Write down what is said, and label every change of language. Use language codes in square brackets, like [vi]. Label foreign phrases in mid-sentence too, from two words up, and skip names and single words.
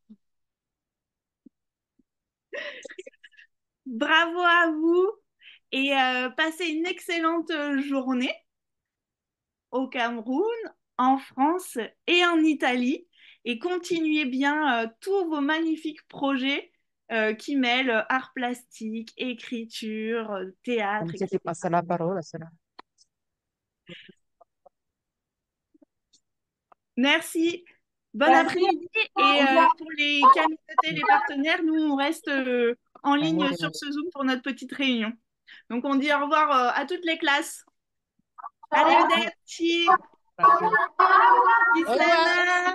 [fr] Bravo à vous et passez une excellente journée au Cameroun, en France et en Italie. Et continuez bien tous vos magnifiques projets qui mêlent art plastique, écriture, théâtre, Comme si etc. [it] ti passa la parola, se no. [fr] Merci. Bon Merci. après-midi. Et pour les communautés, les partenaires, nous, on reste en ligne sur ce Zoom pour notre petite réunion. Donc, on dit au revoir à toutes les classes. [it] Arrivederci. Kisana.